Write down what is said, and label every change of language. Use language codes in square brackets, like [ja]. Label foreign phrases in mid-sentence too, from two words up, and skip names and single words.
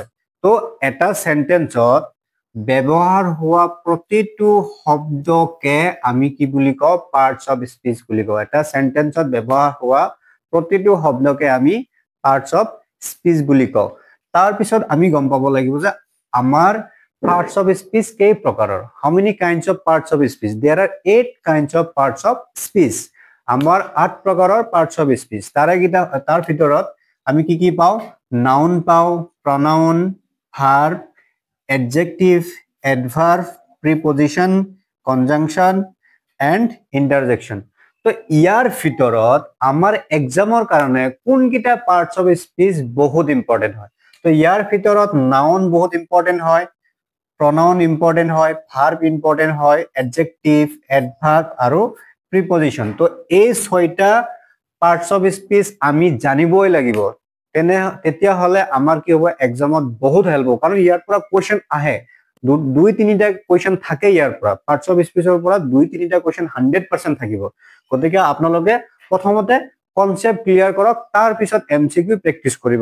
[as] তো এটা সেন্টেন্সত ব্যৱহাৰ হোৱা প্ৰতিটো শব্দকে আমি কি বুলি কওঁ? [en] parts of speech [as] বুলি কওঁ। এটা সেন্টেন্সত ব্যৱহাৰ হোৱা প্ৰতিটো শব্দকে আমি [en] parts of speech [as] বুলি কওঁ। তাৰ পিছত আমি গম পাব লাগিব যে আমাৰ [en] parts of speech [as] কেই প্ৰকাৰৰ। [en] How many kinds of parts of speech? There are 8 kinds of parts of speech. [as] আমাৰ 8 প্ৰকাৰৰ [en] parts of speech. [as] তাৰ ভিতৰত আমি কি পাওঁ? নাউন পাওঁ, [en] pronoun, verb, adjective, adverb, preposition, conjunction and interjection. [as] তো ইয়াৰ ভিতৰত আমাৰ এক্সামৰ কাৰণে কোনকিটা [en] parts of speech [as] বহুত ইম্পৰ্টেন্ট হয়? তো ইয়াৰ ভিতৰত নাউন বহুত ইম্পৰ্টেন্ট হয়, [en] pronoun important [as] হয়, [en] verb important [as] হয়, [en] adjective, adverb আৰু preposition. [as] তো এই 6টা [en] parts of speech [as] আমি জানিবই লাগিব। তেতিয়া হলে আমাৰ কি হ'ব? এক্সামত বহুত হেল্প হ'ব, কাৰণ ইয়াৰ পৰা কোৱেশ্চন আহে। 2-3টা কোৱেশ্চন থাকে ইয়াৰ পৰা। [en] parts of speechৰ [as] পৰা 2-3টা কোৱেশ্চন 100% থাকিব। গতিকে আপোনালোকে প্ৰথমতে [en] concept clear [as] কৰক, তাৰ পিছত [en] MCQ practice [as] কৰিব।